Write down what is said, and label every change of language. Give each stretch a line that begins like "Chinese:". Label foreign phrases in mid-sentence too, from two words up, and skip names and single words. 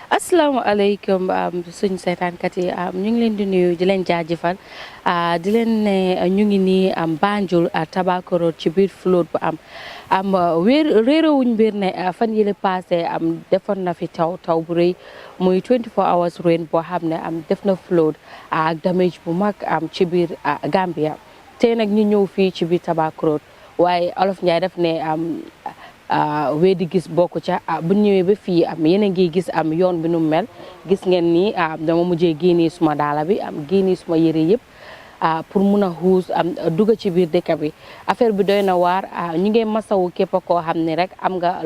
Wolof: asalaamaaleykum suñu seetaankat yi ñu ngi leen di nuyu di leen jaajëfal di leen ne ñu ngi nii Banjul Tobacco Road ci biir flood bu am réerawuñ mbir ne fan yële passé defoon na fi taw bu rëy muy
English: 24 hours rain
Wolof: boo xam ne def na flood ak damage bu mag ci biir Gambia tey nag ñu ñëw fii ci biir Tobacco Road waaye Olof Njaay def ne wedi gis bokku ca bu ñëwee ba fii yéen a ngi gis yoon bi nu mel gis ngeen ni dama mujjee génnee suma daala bi génnee suma yëre yëpp pour mun a xuus dugg ci biir dëkk bi affaire bi doy na waar ñu ngi masawu képp koo xam ne rek am nga